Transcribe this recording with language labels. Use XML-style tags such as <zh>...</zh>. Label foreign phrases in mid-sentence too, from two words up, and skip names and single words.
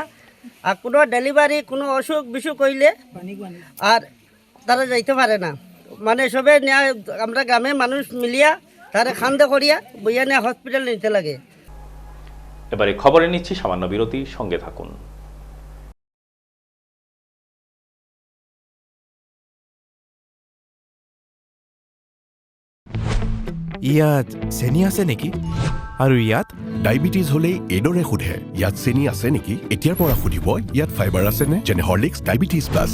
<bn>আর কোনো ডেলিভারি কোনো অসুখ বিসুখ হইলে আর তারা যাইতে পারে না। মানে সবে আমরা গ্রামে মানুষ মিলিয়া তারা খান্দে করিয়া বইয়া নিয়ে হসপিটাল নিতে লাগে। এবারে খবরে নিচ্ছি সামান্য বিরতি, সঙ্গে থাকুন।</bn> <as>ইয়াত চেনি আছে নেকি? আৰু ইয়াত ডায়েবেটিছ হ'লেই এইদৰে সোধে, ইয়াত চেনি আছে নেকি? এতিয়াৰ পৰা সুধিব, ইয়াত ফাইবাৰ আছেনে? যেনে হৰলিক্স ডায়েবেটিছ প্লাছ।</as>